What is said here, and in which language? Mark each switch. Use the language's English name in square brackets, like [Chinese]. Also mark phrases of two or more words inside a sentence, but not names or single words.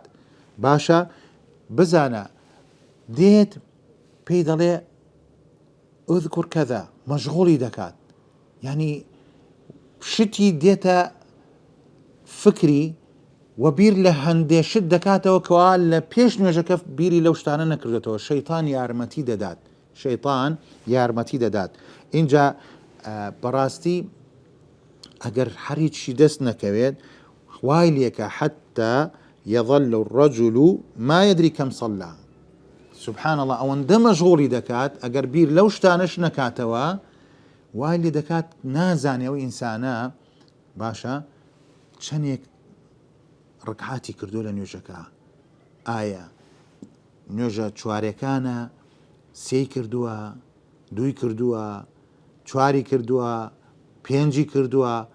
[Central Kurdish] باشە بزانە دێت پێی دەڵێ [Arabic] ئوذکر کەذا، [Central Kurdish] مەشغوڵی دەکات، یعنی شتی دێتە فکری و بیر لە هەندێشت دەکاتەوە کەوا لە پێش نوێژەکە بیری لەو شتانە نەکردێتەوە. شەیطان یارمەتی دەدات، شەیطان یارمەتی دەدات. اینجا بەڕاستی ئەگەر هەریچی دەست نەکەوێت وای لێکە [Arabic] حتى يظل الرجل ما يدري كم صلى. سبحان الله [Central Kurdish] ئەوەندە مەشغوڵی دەکات ئەگەر بیر لەو شتانەش نەکاتەوە وای لێ دەکات نازانێ ئەو ئینسانە باشە چەندێک ڕکعاتی کردو لە نوێژەکە، ئایا نوێژە چوارەکانە سێی کردووە، دووی کردووە، چواری کردووە، پێنجی کردووە.